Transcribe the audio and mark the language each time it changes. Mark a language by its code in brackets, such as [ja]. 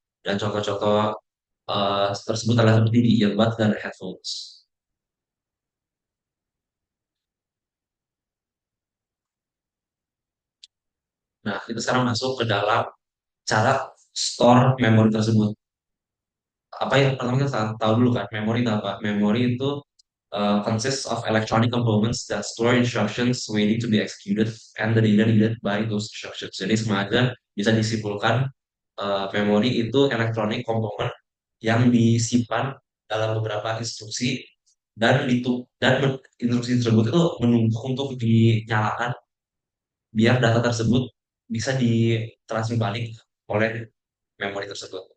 [id] Dan contoh-contoh tersebut adalah seperti di earbud dan headphones. Nah, kita sekarang masuk ke dalam cara store memori tersebut. Apa yang pertama kita tahu dulu kan, memori itu apa? Memori itu [en] consists of electronic components that store instructions waiting to be executed and the data needed by those instructions. [id] Jadi sengaja bisa disimpulkan memori itu electronic component yang disimpan dalam beberapa instruksi dan instruksi tersebut itu menunggu untuk dinyalakan biar data tersebut bisa ditransfer balik oleh memori tersebut.